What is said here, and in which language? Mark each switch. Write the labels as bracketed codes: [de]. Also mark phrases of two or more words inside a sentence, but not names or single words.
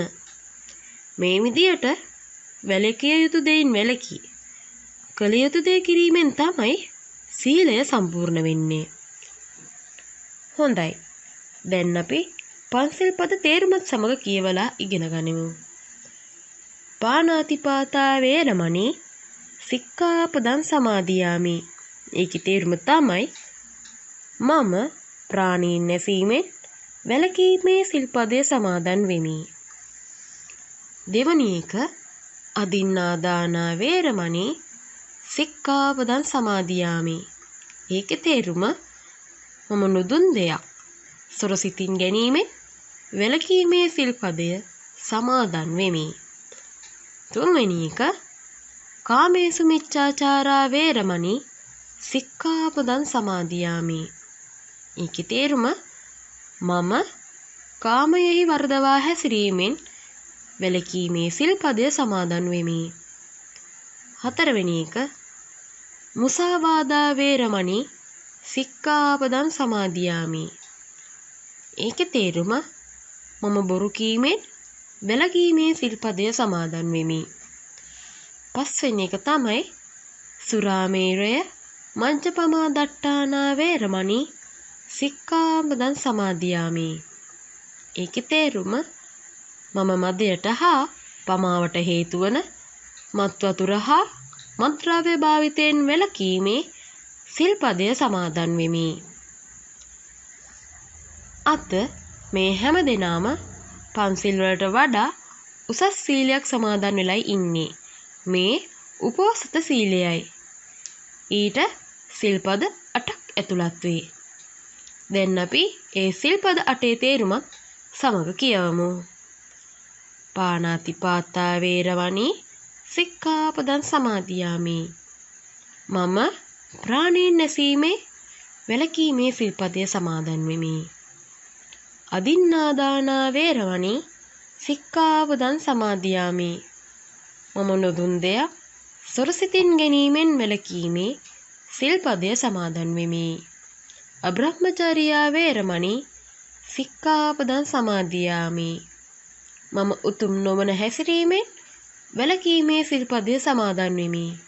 [si] මේ විදියට වැළකිය යුතු දෙයින් වැළකී කළ යුතු දේ කිරීමෙන් තමයි සීලය සම්පූර්ණ වෙන්නේ. හොඳයි. දැන් අපි පන්සිල් පද තේරුමත් සමග කියවලා ඉගෙන ගනිමු. [pi] පාණාතිපාතා වේරමණී සික්ඛාපදං සමාදියාමි. [si] ඒකේ තේරුම තමයි මම ප්‍රාණීන් නැසීමෙන් වැළකීමේ සිල්පදයේ සමාදන් වෙමි. දෙවැනි එක [pi] අදින්නා දානා වේරමණී සික්ඛාපදං සමාදියාමි. [si] ඒකේ තේරුම මම නුදුන් දෙයක් සොරසිතින් ගැනීමෙන් වැළකීමේ සිල්පදය සමාදන් වෙමි. තුන්වෙනි එක [pi] කාමේසු මිච්ඡාචාරා වේරමණී සික්ඛාපදං සමාදියාමි. [si] ඒකේ තේරුම මම කාමයෙහි වර්ධවා හැසිරීමෙන් වැළකීමේ සිල්පදය සමාදන් වෙමි. හතරවෙනි එක [pi] මුසාවාදා වේරමණී සික්ඛාපදං සමාදියාමි. [si] ඒකේ තේරුම මම බොරු කීමෙන් වැළකීමේ සිල්පදය සමාදන් වෙමි. පස්වෙනි එක තමයි [pi] සුරාමේරය මංජපමා දට්ඨානා වේරමණී සික්ඛාපදං සමාදියාමි. [si] ඒකේ තේරුම මම මදයට හා පමාවට හේතු වන මත් වතුර හා මත්ද්‍රව්‍ය භාවිතයෙන් වැළකීමේ සිල්පදය සමාදන් වෙමි. අත මේ හැම දෙනාම පන්සිල් වලට වඩා උසස් සීලයක් සමාදන් වෙලයි ඉන්නේ. මේ උපෝසත සීලයයි. ඊට සිල්පද 8ක් ඇතුළත් වේ. දැන් අපි ඒ සිල්පද 8 තේරුමත් සමග කියවමු. [pi] පාණාතිපාතා වේරමණී සික්ඛාපදං සමාදියාමි. [si] මම ප්‍රාණීන් නැසීමේ වැළකීමේ සිල්පදය සමාදන් වෙමි. [pi] අදින්නා දානා වේරමණී සික්ඛාපදං සමාදියාමි. [si] මම නොදුන් දෙයක් සොරසිතින් ගැනීමෙන් වැළකීමේ සිල්පදය සමාදන් වෙමි. [pi] අබ්‍රහ්මචර්යා වේරමණී සික්ඛාපදං සමාදියාමි. [si] මම උතුම් නොවන හැසිරීමෙන් වැළකීමේ සිල්පදය සමාදන් වෙමි.